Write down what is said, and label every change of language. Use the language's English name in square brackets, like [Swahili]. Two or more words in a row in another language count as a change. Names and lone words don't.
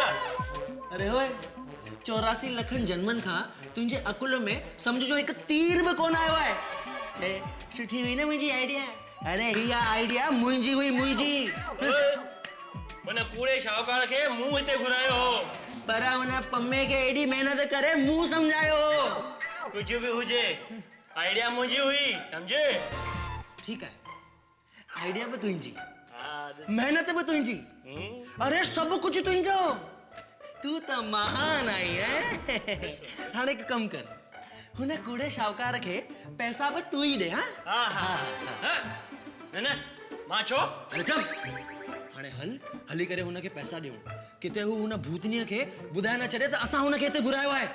[Sindhi] अरे होए 84 लखनि जन्मनि खां तुंहिंजे अकुल में सम्झ जो हिकु तीर बि कोन आयो आहे। सुठी हुई न मुंहिंजी आइडिया? अरे हीअ आइडिया मुंहिंजी हुई, मुंहिंजी। उन कूड़े शाहूकार खे मूं हिते घुरायो हो, पर हुन पम्मे खे एॾी महिनत करे मूं सम्झायो हो। [Hindi] कुछ भी [Sindhi] हुजे, आइडिया मुंहिंजी हुई, समझे? [Hindi] ठीक है, [Sindhi] आइडिया भी तुंहिंजी, मेहनत भी तुंहिंजी, अरे [Hindi] सब कुछ [Sindhi] तुंहिंजो। [Hindi] तू तो महान आई है। [Sindhi] हाणे एक कम कर, हुन कूड़े शाहूकार के [Hindi] पैसा भी तू ही दे। [Sindhi] न मां छो? अरे चुप। हाणे हली करे हुन के पैसा ॾियूं, किते हू हुन भूतनीअ खे ॿुधाए न छॾे त असां हुन खे हिते घुरायो आहे।